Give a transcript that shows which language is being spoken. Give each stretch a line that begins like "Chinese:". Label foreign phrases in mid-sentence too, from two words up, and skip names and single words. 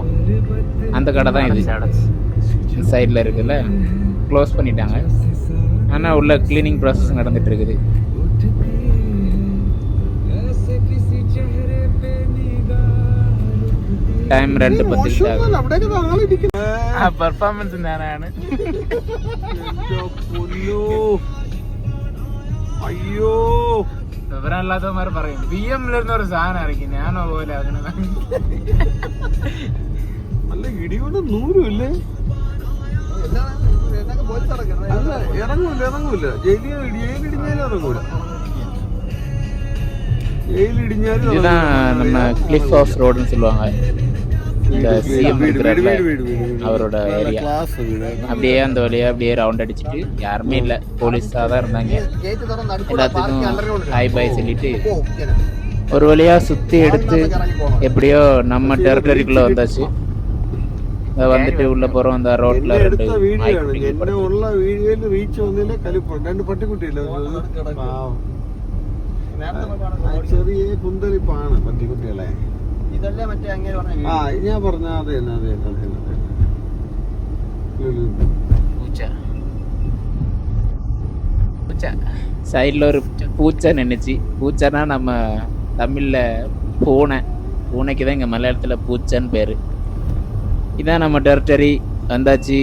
Tamil: அந்த கடை தான் இது, சைடில் இருக்குல்ல, க்ளோஸ் பண்ணிட்டாங்க. ஆனால் உள்ள கிளீனிங் ப்ராசஸ் நடந்துட்டு இருக்குது. டைம் 2:10.
Malayalam: പെർഫോമൻസ് ഞാനാണ്. അയ്യോ വിവരമില്ലാത്തവന്മാർ പറയും BM-ലിരുന്ന ഒരു സാധനം ഇറക്കി, ഞാനോ പോലെ അങ്ങനെ നല്ല ഇടികൊണ്ട് നൂറുമില്ലേ. ഇറങ്ങൂല ജയിലിടിഞ്ഞാലും ഇറങ്ങൂല.
Tamil: இதுதான் நம்ம கிளிஃப் ஹவுஸ் ரோடுன்னு சொல்லுவாங்க. இந்த சிஎம் இருக்கிறார்ல அவரோட ஏரியா. அப்படியே அந்த வழியாக அப்படியே ரவுண்ட் அடிச்சுட்டு, யாருமே இல்லை, போலீஸாக தான் இருந்தாங்க. எல்லாத்துக்கும்
English: hi bye
Tamil: சொல்லிட்டு ஒரு வழியாக சுற்றி எடுத்து எப்படியோ நம்ம டெரிட்டரிக்குள்ளே வந்தாச்சு. வந்துட்டு உள்ள போறோம். அந்த ரோட்ல
Malayalam: ചെറിയ കുന്തളിപ്പാണ് പട്ടിക്കുട്ടികളെ. ഇതല്ലേ മറ്റേ അങ്ങനെ ആ ഞാൻ പറഞ്ഞ അതെ അതെ അതെ അതെ
Tamil: பூச்சா பூச்சா சைடில் ஒரு பூச்சை நின்றுச்சு. பூச்சைனா நம்ம தமிழில் பூனை, பூனைக்கு தான் இங்கே மலையாளத்தில் பூச்சைன்னு பேர். இதான் நம்ம டெரிட்டரி வந்தாச்சு.